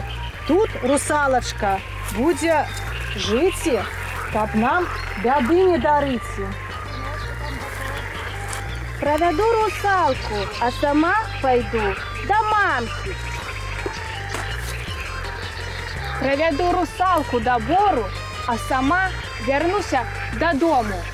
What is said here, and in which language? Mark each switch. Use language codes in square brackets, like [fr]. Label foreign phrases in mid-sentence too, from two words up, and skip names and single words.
[be] Тут русалочка будзе жыць, каб нам бяды не дарыць. [ru] Проведу русалку, а сама пойду до мамки. [uk] Проведу русалку до бору, а сама вернуся додому.